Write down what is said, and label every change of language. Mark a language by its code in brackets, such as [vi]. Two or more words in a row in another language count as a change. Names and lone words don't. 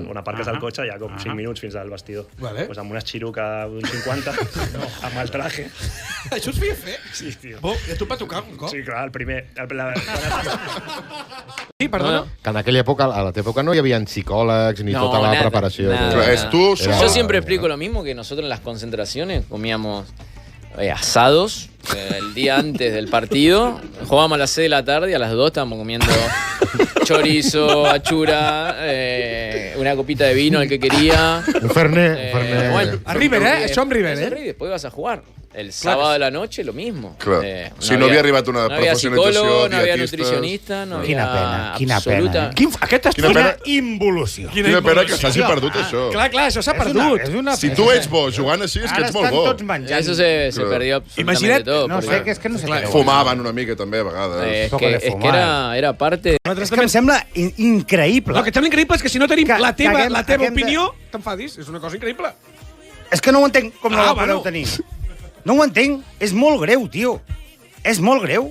[ca] On aparques el cotxe hi ha com 5 minuts fins al vestidor. Vale. Pues amb una xiruca d'un 50, amb el traje. Això es feia fer? Sí, tio. I a tu et va tocar un cop? Sí, clar, el primer. Sí, perdona. Que en aquella època, a la teva època, no hi havia psicòlegs ni tota la preparació. [es] Yo siempre explico lo mismo, que nosotros en las concentraciones comíamos asados el día antes del partido, jugábamos a las 6 de la tarde y a las 2 estábamos comiendo chorizo, achura, una copita de vino, el que quería. Un fernet. Bueno, a River, [ca] Això amb River, [es] Y después vas a jugar. El sábado de la noche, lo mismo. [ca] Clar. Si no havia arribat una no [es] había [ca] professionalització, [es] psicólogo, no había [ca] dietistes... [es] nutricionista, no [ca] Quina [es] había [ca] pena, quina absoluta... pena. Quina involució. Quina pena que s'hagi perdut això. Clar, això s'ha perdut. Si tu ets bo jugant així, és que ets molt bo. Ara estan tots menjant. [es] Eso se perdió absolutamente todo. [ca] No sé, que és que no sé què. Fumaven una mica també, a vegades. [es] Es que era parte... [ca] És que em sembla increïble. El que em sembla increïble és que si no tenim la teva opinió, t'enfadis. És una cosa increïble. És que no ho entenc com no la podeu tenir. No ho entenc. És molt greu, tio. És molt greu.